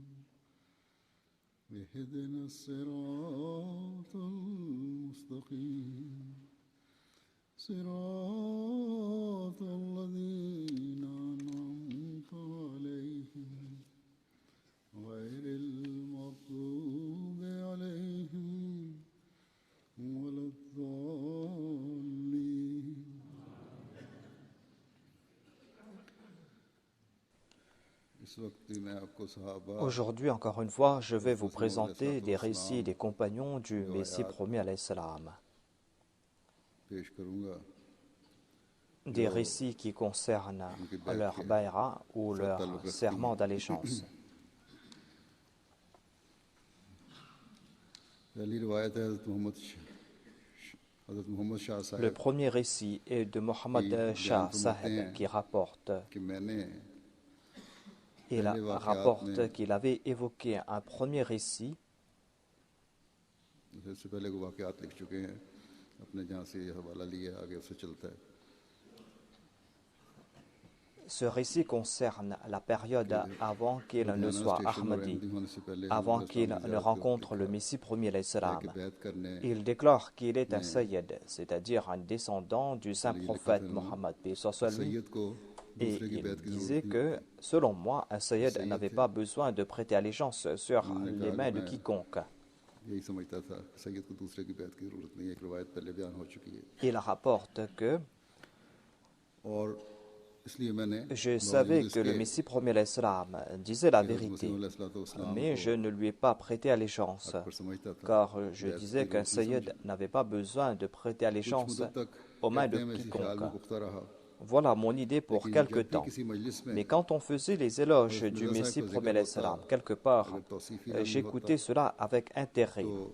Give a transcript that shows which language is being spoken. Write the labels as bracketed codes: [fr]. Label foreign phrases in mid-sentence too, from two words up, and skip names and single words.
[ar] اهدنا الصراط المستقيم صراط الذين أنعمت عليهم غير المغضوب عليهم ولا الضالين. [ur] اس وقت میں آپ کو صحابہ [fr] Aujourd'hui, encore une fois, je vais vous présenter des récits des compagnons du Messie premier [ar] عليه السلام. [ur] پیش کروں گا [fr] Des récits qui concernent leur baïra ou leur serment d'allégeance. [ur] پہلی روایت ہے حضرت محمد شاہ [fr] Le [ur] साहब [fr] premier récit est de Mohammed Shah Saheb qui rapporte [ur] کہ میں نے [fr] Il rapporte qu'il avait évoqué un premier récit [ur] اس سے پہلے کو واقعات لکھ چکے ہیں، اپنے جہاں سے یہ حوالہ لیا آگے اس سے چلتا ہے. [fr] Ce récit concerne la période avant qu'il ne soit Ahmadi, avant qu'il ne rencontre le Messie premier [ar] عليه السلام. [fr] Il déclare qu'il est un Sayyid, c'est-à-dire un descendant du saint prophète Mohammed, paix soit sur lui. Et il disait que, selon moi, un Sayyid n'avait pas besoin de prêter allégeance sur les mains de quiconque. [ur] یہی سمجھتا تھا سید کو دوسرے کی بیعت کی ضرورت نہیں ہے، ایک روایت پہلے بیان ہو چکی ہے. [fr] Il rapporte que [ur] اور اس لیے میں نے [fr] je savais que le Messie premier [ar] عليه السلام [fr] disait la vérité, mais je ne lui ai pas prêté allégeance, car je disais qu'un Sayyid n'avait pas besoin de prêter allégeance aux mains de quiconque. Voilà mon idée pour quelque temps. Mais quand on faisait les éloges du Messie premier [ar] عليه السلام, [fr] quelque part, j'écoutais cela avec intérêt.